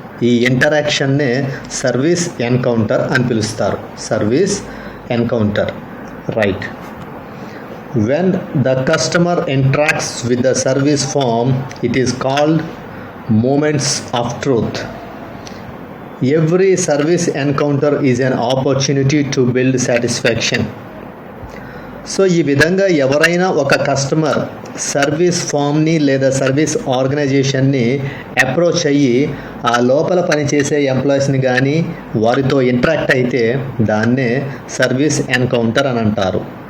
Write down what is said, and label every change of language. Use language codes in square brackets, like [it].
[te] ఈ ఇంటరాక్షన్నే service encounter అని పిలుస్తారు. [en] Service encounter. Right. When the customer interacts with the service firm it is called moments of truth. Every service encounter is an opportunity to build satisfaction. [te] So ఈ విధంగా ఎవరైనా ఒక customer service ఫామ్ని లేదా service ఆర్గనైజేషన్ని approach అయ్యి ఆ లోపల పనిచేసే ఎంప్లాయీస్ని కానీ వారితో ఇంటరాక్ట్ అయితే దాన్నే సర్వీస్ ఎన్కౌంటర్ అని అంటారు.